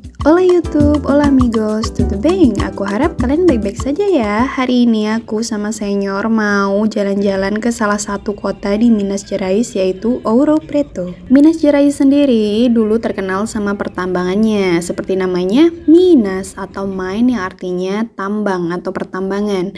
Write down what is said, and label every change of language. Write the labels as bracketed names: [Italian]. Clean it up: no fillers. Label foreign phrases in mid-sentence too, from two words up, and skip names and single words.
[Spanish] Hola YouTube, hola amigos, [Portuguese] tudo bem? [Indonesian] Aku harap kalian baik-baik saja ya. Hari ini aku sama senior mau jalan-jalan ke salah satu kota di Minas Gerais yaitu Ouro Preto. Minas Gerais sendiri dulu terkenal sama pertambangannya, seperti namanya Minas atau mine yang artinya tambang atau pertambangan.